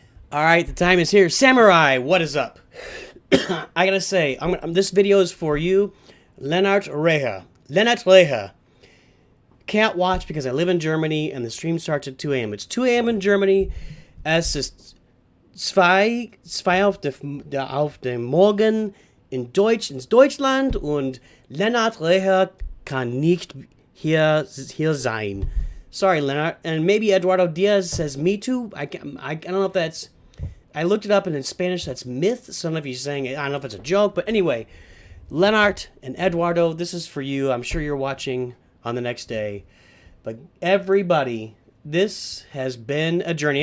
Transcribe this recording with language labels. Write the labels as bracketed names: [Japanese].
[English] All right, the time is here. Samurai, what is up? I gotta say, this video is for you, Lennart Reha. Lennart Reha. Can't watch because I live in Germany and the stream starts at 2 a.m. It's 2 a.m. in Germany. [German] Es ist zwei auf dem Morgen in Deutschland und Lennart Reha kann nicht hier sein. [English] Sorry, Lennart. And maybe Eduardo Diaz says me too. I don't know if that's... I looked it up and in Spanish that's myth. So I don't know if he's saying it. I don't know if it's a joke. But anyway, Lennart and Eduardo, this is for you. I'm sure you're watching on the next day. But everybody, this has been a journey.